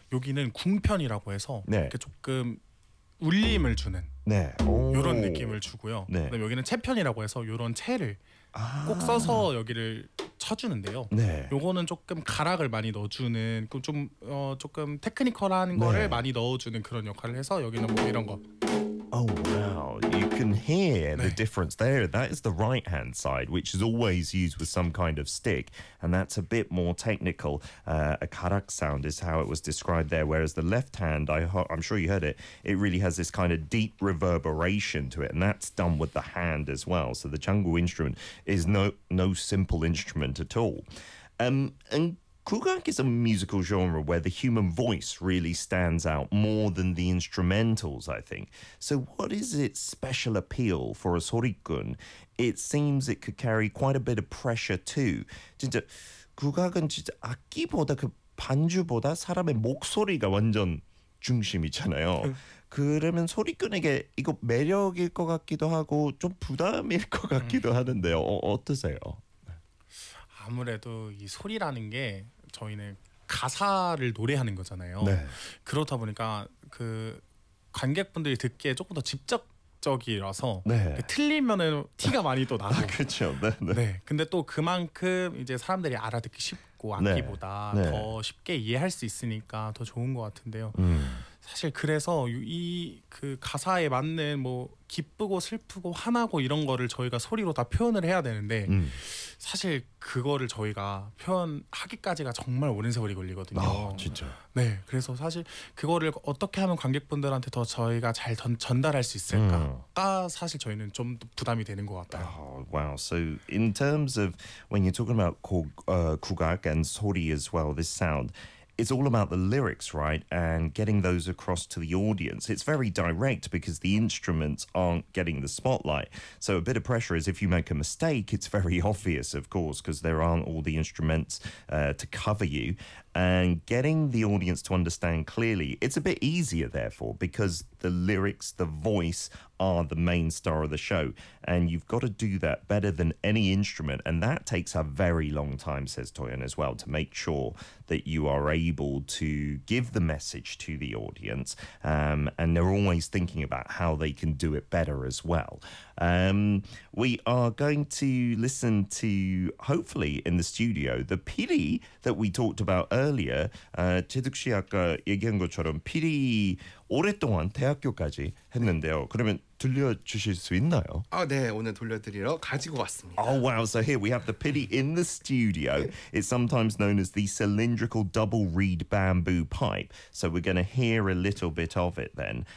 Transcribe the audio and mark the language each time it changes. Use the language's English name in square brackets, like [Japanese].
[Korean] 여기는 궁편이라고 해서 이렇게 조금 울림을 주는 이런 느낌을 주고요. 그다음에 여기는 채편이라고 해서 이런 채를 꼭 써서 여기를 쳐주는데요. 요거는 조금 가락을 많이 넣어주는 좀 조금 테크니컬한 거를 많이 넣어주는 그런 역할을 해서 여기는 뭐 이런 거. [English] Oh wow, you can hear the difference there. That is the right hand side, which is always used with some kind of stick, and that's a bit more technical. A karak sound is how it was described there, whereas the left hand, I'm sure you heard it, it really has this kind of deep reverberation to it, and that's done with the hand as well. So the changu instrument is no simple instrument at all. And kugak is a musical genre where the human voice really stands out more than the instrumentals, I think. So what is its special appeal for a sorikun? It seems it could carry quite a bit of pressure too. [Korean] 진짜 kugak은 진짜 악기보다 그 반주보다 사람의 목소리가 완전 중심이잖아요. 그러면 소리꾼에게 이거 매력일 것 같기도 하고 좀 부담일 것 같기도 하는데요. 어떠세요? 아무래도 이 소리라는 게 저희는 가사를 노래하는 거잖아요. 그렇다 보니까 그 관객분들이 듣기에 조금 더 직접적이라서 그 틀리면은 티가 많이 또 나고. 그렇죠. 근데 또 그만큼 이제 사람들이 알아듣기 쉽고 악기보다 더 쉽게 이해할 수 있으니까 더 좋은 것 같은데요. 사실 그래서 이 그 가사에 맞는 뭐 기쁘고 슬프고 화나고 이런 거를 저희가 소리로 다 표현을 해야 되는데 사실 그거를 저희가 표현하기까지가 정말 오랜 세월이 걸리거든요. 진짜. 그래서 사실 그거를 어떻게 하면 관객분들한테 더 저희가 잘 전달할 수 있을까가 사실 저희는 좀 부담이 되는 것 같아요. Wow. [English] So in terms of when you're talking about 국악 and 소리 as well, this sound. It's all about the lyrics, right? And getting those across to the audience. It's very direct because the instruments aren't getting the spotlight. So a bit of pressure is if you make a mistake, it's very obvious, of course, because there aren't all the instruments to cover you. And getting the audience to understand clearly, it's a bit easier, therefore, because the lyrics, the voice, are the main star of the show. And you've got to do that better than any instrument. And that takes a very long time, says Toyon as well, to make sure that you are able to give the message to the audience. And they're always thinking about how they can do it better as well. We are going to listen to, hopefully, in the studio, the piri that we talked about earlier. [Korean] 제득 씨 아까 얘기한 것처럼 피리 오랫동안 대학교까지 했는데요. 그러면 들려주실 수 있나요? 오늘 돌려드리러 가지고 왔습니다. [English] Oh wow, so here we have the piri in the studio. It's sometimes known as the cylindrical double reed bamboo pipe. So we're going to hear a little bit of it then.